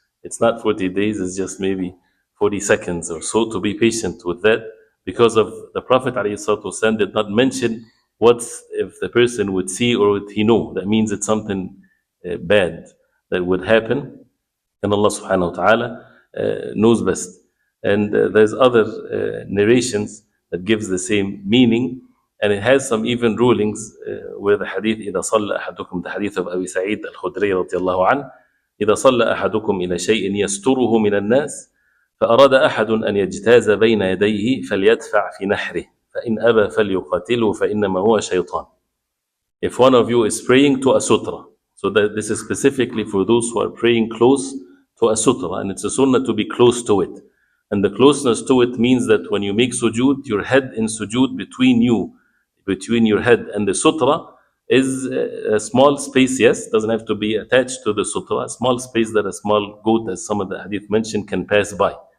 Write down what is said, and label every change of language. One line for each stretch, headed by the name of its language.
English: It's not 40 days, it's just maybe 40 seconds or so, to be patient with that, because of the Prophet ﷺ did not mention what if the person would see or would he know. That means it's something bad that would happen, and Allah subhanahu wa ta'ala knows best. And there's other narrations that gives the same meaning, and it has some even rulings where the hadith
Arabic: إذا صلى أحدكم,
English: the hadith of Abi Sa'id al-Khudri
Arabic: رضي الله عنه, إذا صلى أحدكم إلى شيء يستره من الناس فأراد أحد أن يجتاز بين يديه فليدفع في نحره فإن أبى فليقاتله فإنما هو شيطان.
English: If one of you is praying to a sutra, so that this is specifically for those who are praying close to a sutra, and it's a sunnah to be close to it. And the closeness to it means that when you make sujood, your head in sujood between your head and the sutra is a small space, yes, doesn't have to be attached to the sutra, a small space that a small goat, as some of the hadith mentioned, can pass by.